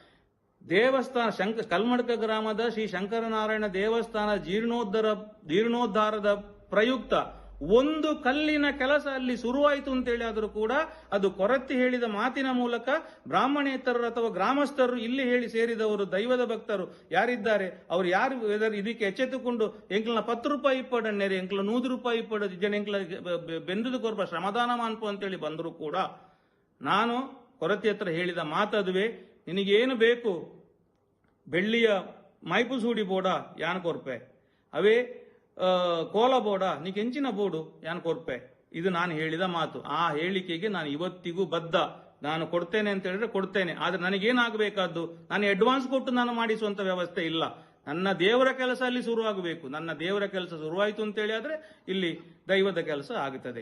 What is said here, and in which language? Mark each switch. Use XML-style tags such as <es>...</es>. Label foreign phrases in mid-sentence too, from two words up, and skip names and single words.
<kn>ದೇವಸ್ಥಾನ ಕಲ್ಮಡ್ಕ ಗ್ರಾಮದ ಶ್ರೀ ಶಂಕರನಾರಾಯಣ ದೇವಸ್ಥಾನ ಜೀರ್ಣೋದ್ಧಾರದ ಪ್ರಯುಕ್ತ ಒಂದು ಕಲ್ಲಿನ ಕೆಲಸ ಅಲ್ಲಿ ಶುರುವಾಯಿತು ಅಂತೇಳಿ ಆದರೂ ಕೂಡ ಅದು ಕೊರತೆ ಹೇಳಿದ ಮಾತಿನ ಮೂಲಕ ಬ್ರಾಹ್ಮಣೇತರರು ಅಥವಾ ಗ್ರಾಮಸ್ಥರು ಇಲ್ಲಿ ಹೇಳಿ ಸೇರಿದವರು ದೈವದ ಭಕ್ತರು ಯಾರಿದ್ದಾರೆ ಅವರು ಯಾರು ಇದಕ್ಕೆ ಎಚ್ಚೆತ್ತುಕೊಂಡು</kn> <tcy>ಎಂಕ್ಲನ 10 ರೂಪಾಯಿ ಇಪ್ಪಡನ್ನೇರಿ ಎಂಕ್ಲ 100 ರೂಪಾಯಿ ಇಪ್ಪಡ ಜನ ಎಂಕ್ಲ ಬೆಂದುದು ಕೊರ್ಪ ಶ್ರಮದಾನ ಮಾನ್ಪು</tcy> <kn>ಅಂತೇಳಿ ಬಂದರೂ ಕೂಡ ನಾನು ಕೊರತೆ ಹತ್ರ ಹೇಳಿದ ಮಾತದುವೆ, ನಿನಗೇನು ಬೇಕು?</kn> <tcy>ಬೆಳ್ಳಿಯ ಮೈಪು ಸೂಡಿ ಬೋಡ ಯಾನ್ ಕೊರ್ಪೆ, ಅವೇ ಕೋಲ ಬೋಡ ನೀ ಕೆಂಚಿನ ಬೋಡು ಯಾನ್ ಕೊರ್ಪೆ.</tcy> <kn>ಇದು ನಾನು ಹೇಳಿದ ಮಾತು. ಆ ಹೇಳಿಕೆಗೆ ನಾನು ಇವತ್ತಿಗೂ ಬದ್ಧ. ನಾನು ಕೊಡ್ತೇನೆ ಅಂತ ಹೇಳಿದ್ರೆ ಕೊಡ್ತೇನೆ. ಆದ್ರೆ ನನಗೇನಾಗಬೇಕಾದ್ದು, ನಾನು ಅಡ್ವಾನ್ಸ್ ಕೊಟ್ಟು ನಾನು ಮಾಡಿಸುವಂತ ವ್ಯವಸ್ಥೆ ಇಲ್ಲ. ನನ್ನ ದೇವರ ಕೆಲಸ ಅಲ್ಲಿ ಶುರುವಾಗಬೇಕು. ನನ್ನ ದೇವರ ಕೆಲಸ ಶುರುವಾಯಿತು ಅಂತೇಳಿ ಆದ್ರೆ ಇಲ್ಲಿ ದೈವದ ಕೆಲಸ ಆಗುತ್ತದೆ.</kn>